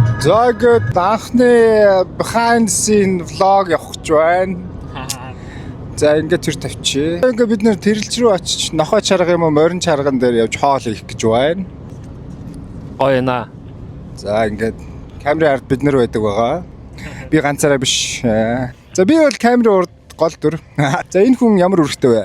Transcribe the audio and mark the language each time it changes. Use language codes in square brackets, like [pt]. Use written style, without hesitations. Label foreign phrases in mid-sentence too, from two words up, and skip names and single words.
[mn] За ингээд анхны [en] behind scene vlog [mn] явах гэж байна. За ингээд тэр тавьчих. Ингээд бид нэр тэрэлж рүү очиж нохой чарга юм уу морин чарган дээр явж хоол хийх гэж байна. Гоё наа. За ингээд камерын ард бид нар байдаг байгаа. Би ганцаараа биш. За би бол камерын урд гол дүр. За энэ хүн ямар үргэлтэй вэ?